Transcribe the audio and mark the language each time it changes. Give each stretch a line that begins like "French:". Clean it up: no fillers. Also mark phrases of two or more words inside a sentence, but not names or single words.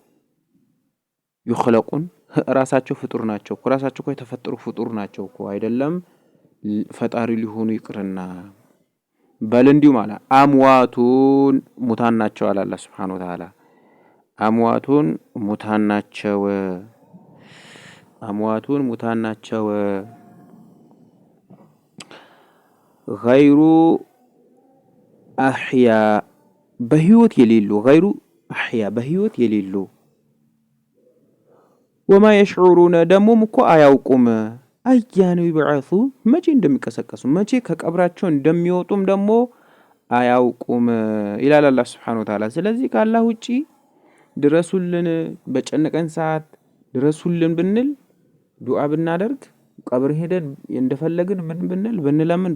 Amharic: ይخلقون ራሳቸው ፍጡር ናቸው እኮ ራሳቸው እኮ የተፈጠሩ ፍጡር ናቸው እኮ አይደለም ፈጣሪ ሊሆኑ ይቅርና በል እንዲሁ ማለት አምዋቱን ሙታን ናቸው አለ አላህ
Arabic: سبحانه وتعالى።
Amharic: አምዋቱን ሙታን ናቸው
Arabic: غير أحياء
Amharic: በህይወት የሌሉ
Arabic: غير أحياء
Amharic: በህይወት የሌሉ
Arabic: وما يشعرون
Amharic: ደሞም እኮ አያውቁም
Arabic: أيان يبعثون
Amharic: መቼ እንደሚቀሰቀሱ መቼ ከቀብራቸው እንደሚወጡም ደሞ አያውቁም ይላል አላህ
Arabic: سبحانه وتعالى።
Amharic: ስለዚህ ከአላህ ውጪ ድረሱልን በጨነቀን ሰዓት ድረሱልን ብንል ዱዓ ብናደርግ ቀብር ሄደን እንደፈለግን ምን ብንል ብንለምን